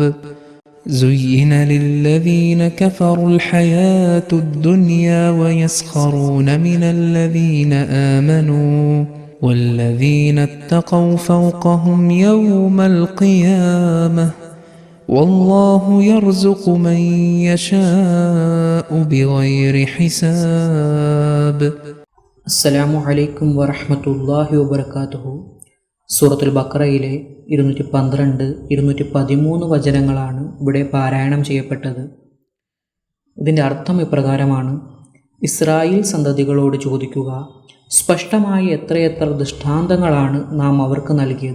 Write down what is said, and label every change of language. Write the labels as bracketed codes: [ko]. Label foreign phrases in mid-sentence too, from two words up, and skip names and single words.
[ar] زين للذين كفروا الحياة الدنيا ويسخرون من الذين آمنوا والذين اتقوا فوقهم يوم القيامة والله يرزق من يشاء بغير حساب. السلام عليكم ورحمة الله وبركاته. [ml] സൂറത്തുൽ ബഖറയിലെ 212, 213 വചനങ്ങളാണ് ഇവിടെ പാരായണം ചെയ്യപ്പെട്ടത്. ഇതിൻ്റെ അർത്ഥം ഇപ്രകാരമാണ്: ഇസ്രായേൽ സന്തതികളോട് ചോദിക്കുക, സ്പഷ്ടമായ എത്രയെത്ര ദൃഷ്ടാന്തങ്ങളാണ് നാം അവർക്ക് നൽകിയത്.